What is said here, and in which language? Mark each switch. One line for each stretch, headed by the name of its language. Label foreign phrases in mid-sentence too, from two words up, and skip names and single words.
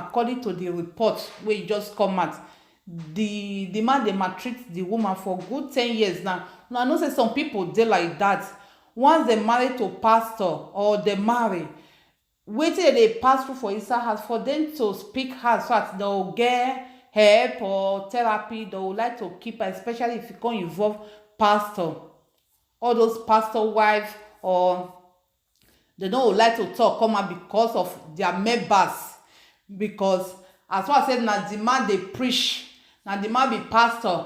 Nigerian Pidgin: According to the report wey just come out, the man dey maltreat the woman for good 10 years now. Now I know say some people dey like that. Once dem marry to pastor or dem marry, wetin dem dey pass through for inside house, for them to speak house so that dem go get help or therapy, they would like to keep, especially if you come involve pastor, all those pastor wife, or they don't like to talk come out because of their members. Because as what I said, now the man they preach, now the man be pastor.